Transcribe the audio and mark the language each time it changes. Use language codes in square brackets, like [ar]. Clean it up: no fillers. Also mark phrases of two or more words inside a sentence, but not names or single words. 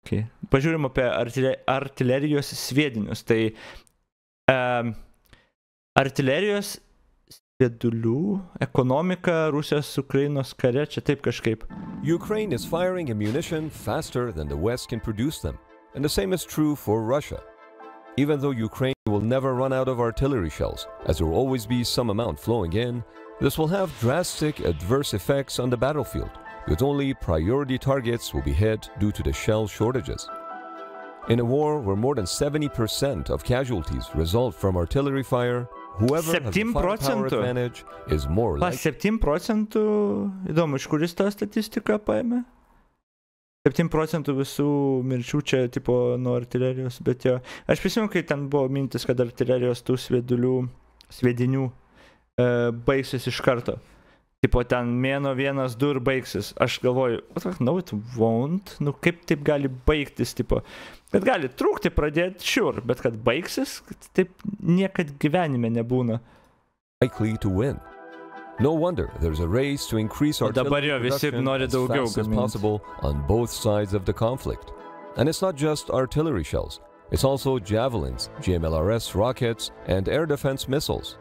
[lt] Okay. Pažiūrim apie artilerijos sviedinius. Tai artilerijos sviedinių ekonomika Rusijos Ukrainos kare, čia taip kažkaip. [en] Ukraine is firing ammunition faster than the West can produce them, and the same is true for Russia. Even though Ukraine will never run out of artillery shells, as there will always be some amount flowing in, this will have drastic adverse effects on the battlefield, because only priority targets will be hit due to the shell shortages. In a war where more than 70% of casualties result from artillery fire, whoever has the firepower advantage is more likely. [lt] 7%, įdomu, iš kuris tą statistiką paėmė? 7% visų mirčių čia tipo nuo artilerijos, bet jo. Aš prisimenu, kai ten buvo mintis, kad artilerijos tų sviedinių baigsis iš karto. Tipo ten mėno 1-2 ir baigsis. Aš galvoju, [en] no it won't, [lt] nu kaip taip gali baigtis, tipo. Kad gali trūkti pradėti, sure, bet kad baigsis, taip niekad gyvenime nebūna. [en] Likely to win. No wonder there's a race to increase artillery production as fast as possible on both sides of the conflict. And it's not just artillery shells. It's also javelins, GMLRS rockets, and air defense missiles.